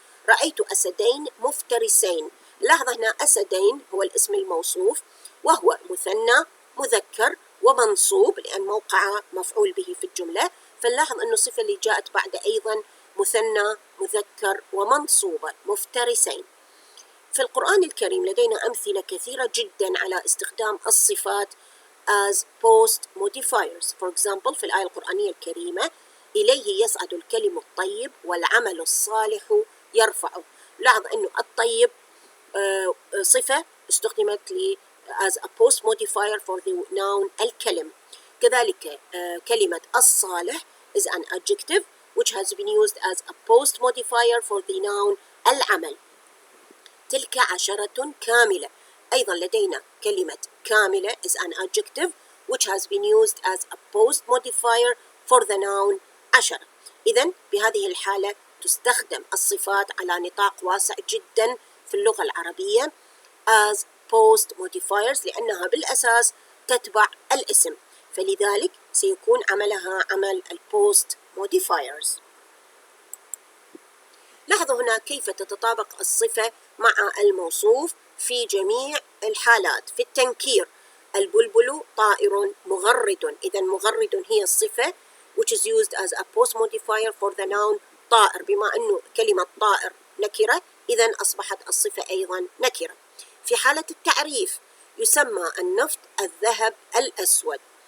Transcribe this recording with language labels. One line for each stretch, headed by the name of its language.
Arabic: رأيت أسدين مفترسين. لاحظ هنا أسدين هو الاسم الموصوف وهو مثنى مذكر ومنصوب لأن موقع مفعول به في الجملة، فنلاحظ أن الصفة اللي جاءت بعد أيضا مثنى مذكر ومنصوبة مفترسين. في القرآن الكريم لدينا أمثلة كثيرة جدا على استخدام الصفات
English: as post modifiers. For example
Arabic: في الآية القرآنية الكريمة إليه يصعد الكلم الطيب والعمل الصالح يرفعه. لاحظ أنه الطيب صفة استخدمت
English: as a post modifier for the noun
Arabic: الكلم. كذلك كلمة الصالح
English: is an adjective which has been used as a post modifier for the noun العمل.
Arabic: تلك عشرة كاملة. أيضا لدينا كلمة كاملة
English: is an adjective which has been used as a post modifier for the noun عشرة.
Arabic: إذن بهذه الحالة تستخدم الصفات على نطاق واسع جدا في اللغة العربية
English: as post modifiers
Arabic: لأنها بالأساس تتبع الاسم، فلذلك سيكون عملها عمل البوست modifiers. لاحظوا هنا كيف تتطابق الصفة مع الموصوف في جميع الحالات. في التنكير البلبل طائر مغرد. إذا مغرد هي الصفة
English: which is used as a post modifier for the noun طائر.
Arabic: بما أنه كلمة طائر نكرة إذا أصبحت الصفة أيضا نكرة. في حالة التعريف يسمى النفط الذهب الأسود.